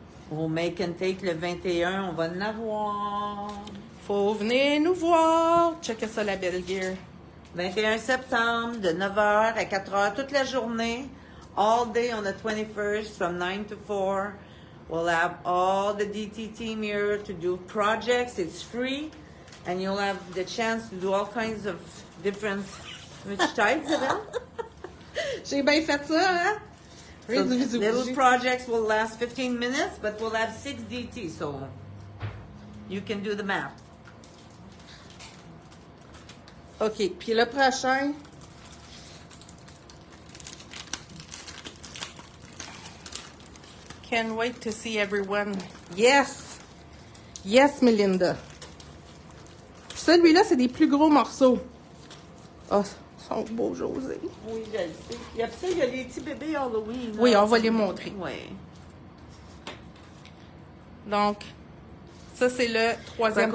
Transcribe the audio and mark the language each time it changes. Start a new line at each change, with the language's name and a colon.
French: Au Make and Take le 21, on va en avoir. Faut venir nous voir. Checkez ça, la belle gear. 21 septembre, de 9h à 4h, toute la journée.
English: All day on the 21st, from 9 to 4. We'll have all the DT team here to do projects. It's free. And you'll have the chance to do all kinds of different... Which types of them?
French: J'ai bien fait ça, hein?
English: So little projects will last 15 minutes, but we'll have 6 DT, so you can do the math.
French: OK. Puis le prochain...
English: Can't wait to see everyone. Yes! Yes, Melinda.
French: Celui-là, c'est des plus gros morceaux. Oh, ils sont beaux, José. Oui, je le sais. Il y a les petits bébés Halloween. Là. Oui, on va les montrer. Oui. Donc, ça, c'est le troisième